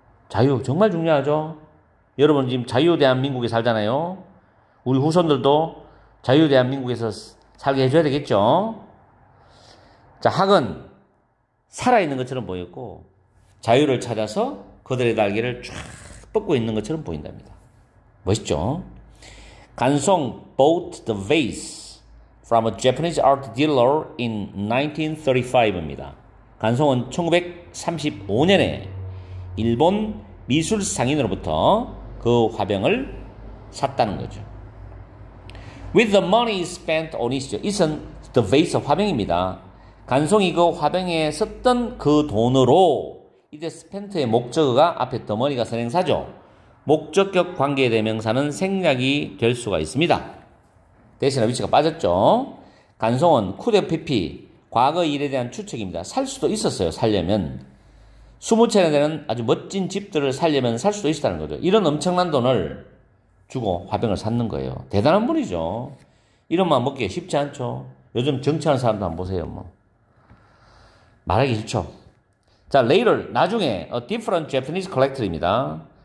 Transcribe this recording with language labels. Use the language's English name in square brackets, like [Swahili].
[Korean] 자유 정말 중요하죠. 여러분 지금 자유 대한민국에 살잖아요. 우리 후손들도 자유 대한민국에서 살게 해줘야 되겠죠. 자, 학은 살아있는 것처럼 보였고 자유를 찾아서 그들의 날개를 쫙 뻗고 있는 것처럼 보인답니다. 멋있죠? [English] 간송 bought the vase from a Japanese art dealer in 1935입니다. [Korean] 간송은 1935년에 일본 미술 상인으로부터 그 화병을 샀다는 거죠. [English] With the money spent on it, [Korean] 이것은 [English] the vase [Korean] 화병입니다. 간송이 그 화병에 썼던 그 돈으로 이제 spent의 목적어가 앞에 더머니가 선행사죠. 목적격 관계 대명사는 생략이 될 수가 있습니다. 대신에 위치가 빠졌죠. 간송은 could pp 과거 일에 대한 추측입니다. 살 수도 있었어요. 살려면 20채나 되는 아주 멋진 집들을 살려면 살 수도 있었다는 거죠. 이런 엄청난 돈을 주고 화병을 샀는 거예요. 대단한 분이죠. 이런 마음 먹기가 쉽지 않죠. 요즘 정치하는 사람도 한번 보세요. 뭐 말하기 싫죠. [English] 자, later [Korean] 나중에 [English] a different Japanese collector입니다.